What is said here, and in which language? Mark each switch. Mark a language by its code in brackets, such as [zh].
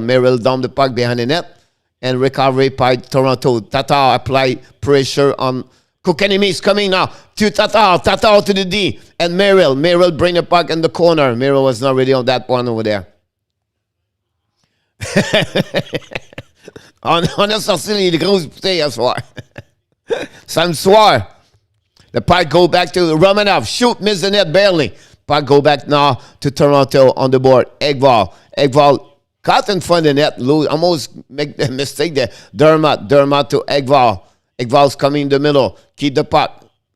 [en] Merrill down the puck behind the net. And recovery by Toronto. Tatar apply pressure on Kotkaniemi is coming now to Tatar. Tatar to the D. And Merrill. Merrill bring the puck in the corner. Merrill was not ready on that one over there. [fr] On a sorti les grosses bouteilles hier soir. Samedi soir. [en] The puck go back to Romanov. Shoot, miss the net barely. Puck go back now to Toronto on the board. Ekval. Ekval caught in front of the net. Lose, almost make the mistake there. Dermott to Ekval. Ekval's coming in the middle. Keep the puck.